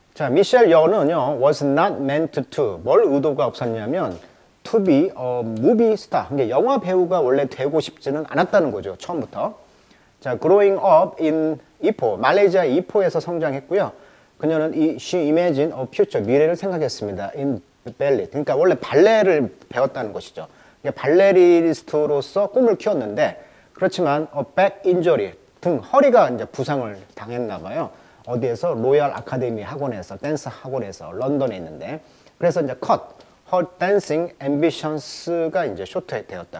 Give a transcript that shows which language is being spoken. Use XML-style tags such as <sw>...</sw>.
<ko>미셸 여는요,</ko> <en>was not meant to,</en> <ko>뭘 의도가 없었냐면</ko> <en>to be a movie star,</en> <ko>그러니까 영화 배우가 원래 되고 싶지는 않았다는 거죠. 처음부터.</ko> <en>growing up in</en> <ko>이포, 말레이시아 이포에서 성장했고요. 그녀는</ko> <en>she imagined a future,</en> <ko>미래를 생각했습니다.</ko> <en>in ballet,</en> <ko>그러니까 원래 발레를 배웠다는 것이죠. 그러니까 발레리스트로서 꿈을 키웠는데, 그렇지만</ko> <en>back injury,</en> <ko>등 허리가 이제 부상을 당했나 봐요. 어디에서? 로얄 아카데미 학원에서, 댄스 학원에서, 런던에 있는데, 그래서 이제</ko> <en>her dancing ambitions</en> <ko>가 이제 쇼트 되었다.</ko>